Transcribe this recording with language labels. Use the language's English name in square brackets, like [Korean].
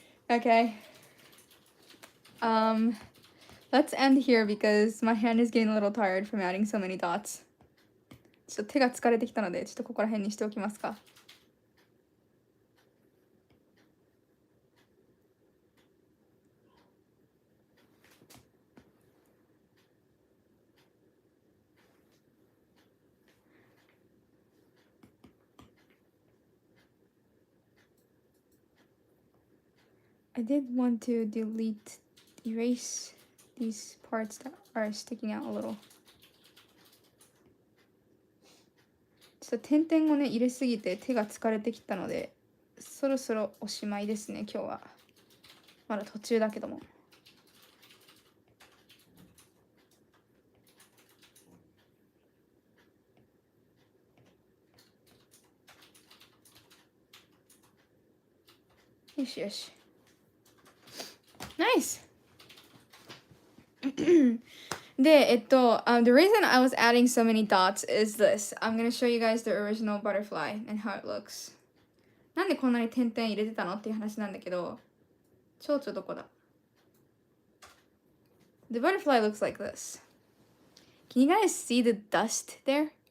[English] Okay. Let's end here because my hand is getting a little tired from adding so many dots. [Japanese] ちょっと手が疲れてきたので、ちょっとここら辺にしておきますか。 [English] I did want to erase these parts that are sticking out a little. [Japanese] ちょっと点々をね、入れすぎて手が疲れてきたので、そろそろおしまいですね、今日は。まだ途中だけども。よしよし。Nice! [English] で、the reason I was adding so many dots is this. I'm gonna show you guys the original butterfly and how it looks. [Japanese] なんでこんなに点々入れてたのっていう話なんだけど、蝶々どこだ？ [English] The butterfly looks like this. Can you guys see the dust there?